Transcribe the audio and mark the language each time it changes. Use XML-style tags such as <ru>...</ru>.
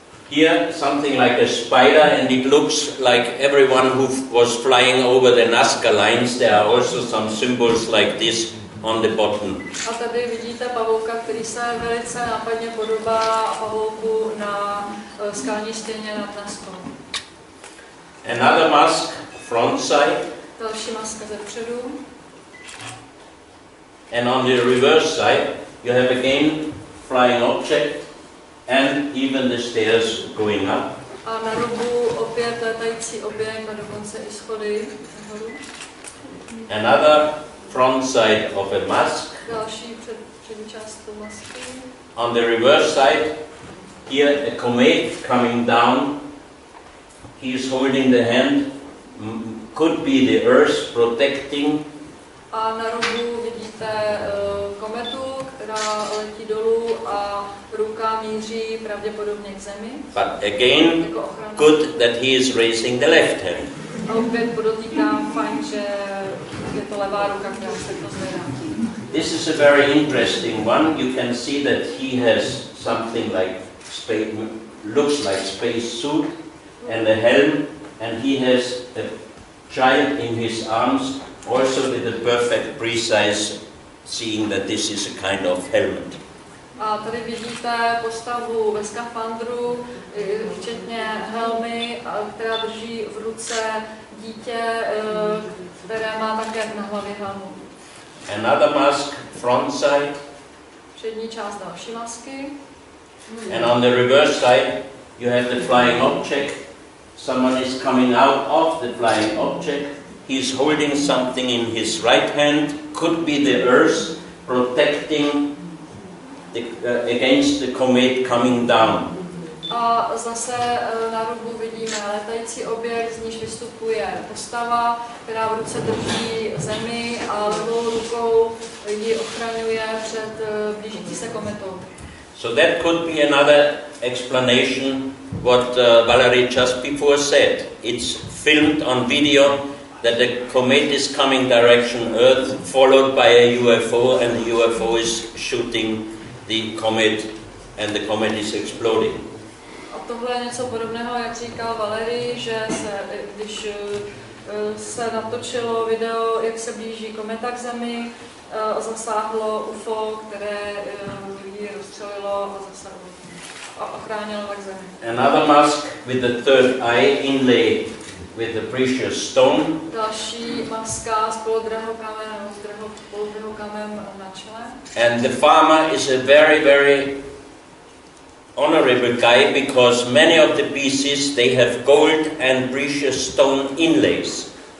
<en>Here something like a spider, and it looks like everyone who was flying over the Nazca lines, there are also some symbols like this on the bottom.</en> <cs>A tady vidíte pavouka, který se velice nápadně podobá pavouku na skalní stěně nad Nazcou.</cs> <en>Another mask, front side.</en> <cs>Další maska ze předu.</cs> <en>And on the reverse side, you have again flying object and even the stairs going up.</en> <cs>A na rubu opět letající objekt a dokonce i schody nahoru.</cs> <en>Another front side of a mask.</en> <cs>Další přední část masky.</cs> <en>On the reverse side, here a comet coming down. He is holding the hand. Could be the Earth protecting.</en> <cs>A na rubu vidíte kometu, která letí dolů a ruka míří pravděpodobně k Zemi.</cs> <en>But again, good that he is raising the left hand.</en> <cs>A opět podotýkám, fajn, že je to levá ruka, která se to zvedá.</cs> <en>This is a very interesting one. You can see that he has something like looks like space suit and a helm, and he has a child in his arms, also with a perfect precise seeing that this is a kind of helmet.</en> <cs>A tady vidíte postavu ve skafandru, včetně helmy, která drží v ruce dítě, které má také na hlavě helmu.</cs> <en>Another mask, front side.</en> <cs>Přední část další masky.</cs> <en>And on the reverse side, you have the flying object. Someone is coming out of the flying object. He is holding something in his right hand. Could be the Earth protecting against the comet coming down.</en> <cs>A zase na rubu vidíme letající objekt, z níž vystupuje postava, která v ruce drží Zemi a levou rukou ji ochraňuje před blížící se kometou.</cs> <en>So that could be another explanation what Valerie just before said. It's filmed on video that the comet is coming direction Earth, followed by a UFO, and the UFO is shooting the comet, and the comet is exploding.</en> <cs>A tohle je něco podobného, jak říkal Valery, že když se natočilo video, jak se blíží kometa k Zemi, zasáhlo UFO, které ji rozstřelilo a ochránilo tak Zemi.</cs> <en>Another mask with the third eye inlaid with a precious stone.</en> <cs>Další maska s polodrahokamem na čele.</cs> <en>And the farmer is a very, very honorable guy because many of the pieces they have gold and precious stone inlays.</en>